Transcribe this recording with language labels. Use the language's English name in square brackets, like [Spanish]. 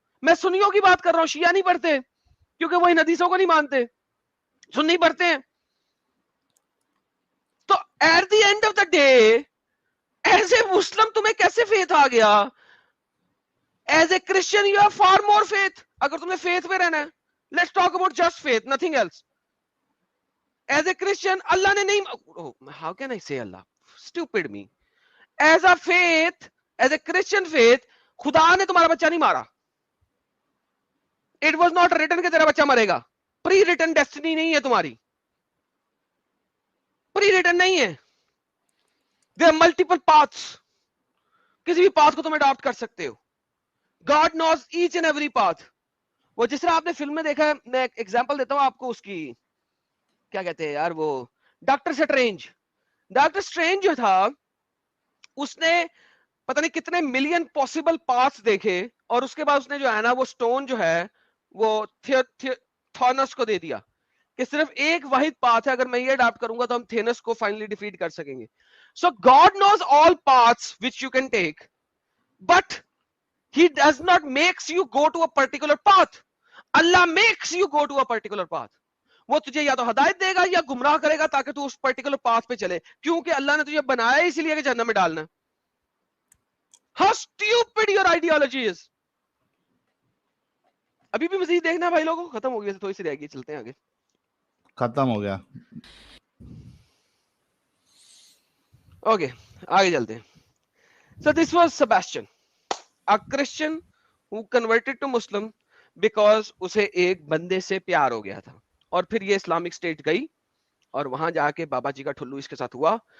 [Hindi] मैं सुन्नियों की बात कर रहा हूं, शिया नहीं पढ़ते, क्योंकि वो इन हदीसों को नहीं मानते. सुन्नी पढ़ते हैं. [English] तो at the end of the day as a Muslim [Hindi] तुम्हें कैसे फेथ आ गया? [English] As a Christian you have far more faith. [Hindi] अगर तुम्हें फेथ में रहना है, [English] Let's talk about just faith, nothing else. As a Christian, Allah [Hindi] ने नहीं, [English] oh, how can I say Allah? Stupid me. As a faith, as a Christian faith, [Hindi] खुदा ने तुम्हारा बच्चा नहीं मारा. [English] It was not written [Hindi] कि तेरा बच्चा मरेगा. [English] Pre written destiny [Hindi] नहीं है तुम्हारी. [English] Pre written [Hindi] नहीं है. [English] There are multiple paths. [Hindi] किसी भी path को तुम adopt कर सकते हो. [English] God knows each and every path. [Hindi] वो जिस तरह आपने फिल्म में देखा है, मैं एक एग्जांपल देता हूं आपको उसकी, क्या कहते हैं यार वो, डॉक्टर स्ट्रेंज. डॉक्टर स्ट्रेंज जो था, उसने पता नहीं कितने मिलियन पॉसिबल पाथ्स देखे, और उसके बाद उसने जो है ना वो स्टोन जो है वो थॉनस को दे दिया कि सिर्फ एक वाहिद पाथ है, अगर मैं ये अडॉप्ट करूंगा तो हम थेनस को फाइनली डिफीट कर सकेंगे. [English] So God knows all paths which you can take, but he does not makes you go to a particular path. Allah makes you go to a particular path. [Hindi] वो तुझे या तो हदायत देगा या गुमराह करेगा ताकि तू उस पर्टिकुलर पाथ पे चले, क्योंकि अल्लाह ने तुझे बनाया इसीलिए कि जहन्नम में डालना. [English] How stupid your ideology is. [Hindi] अभी भी मजीद देखना भाई लोगों, खत्म हो गई, थोड़ी सी रह गई, चलते हैं आगे. खत्म हो गया. ओके, आगे चलते हैं. [English] So this was Sebastian, a Christian who converted to Muslim because [Hindi] उसे एक बंदे से प्यार हो गया था, और फिर ये इस्लामिक स्टेट गई और वहां जाके बाबा जी का ठुल्लू इसके साथ हुआ.